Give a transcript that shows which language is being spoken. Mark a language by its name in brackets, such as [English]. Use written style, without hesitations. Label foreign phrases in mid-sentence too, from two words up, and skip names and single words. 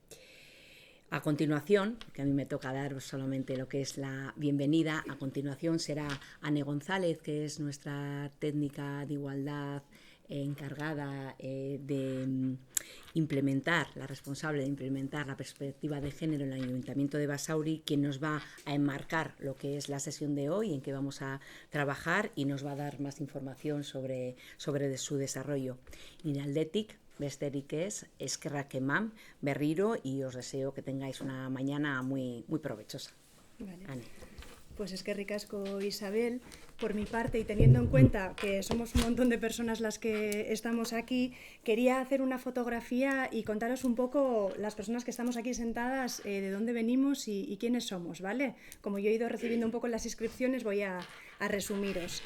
[Spanish] A continuación, que a mí me toca dar solamente lo que es la bienvenida, a continuación será Ane González, que es nuestra técnica de igualdad encargada de implementar, la responsable de implementar la perspectiva de género en el Ayuntamiento de Basauri, quien nos va a enmarcar lo que es la sesión de hoy, en que vamos a trabajar, y nos va a dar más información sobre su desarrollo. [Basque] Inaldetik, besterik ez, eskerrak eman berriro, [Spanish] y os deseo que tengáis una mañana muy provechosa. Vale. Ane. Pues [Basque] eskerrik asko, Isabel. [Spanish] Por mi parte, y teniendo en cuenta que somos un montón de personas las que estamos aquí, quería hacer una fotografía y contaros un poco, las personas que estamos aquí sentadas, de dónde venimos y quiénes somos, ¿vale? Como yo he ido recibiendo un poco las inscripciones, voy a resumiros.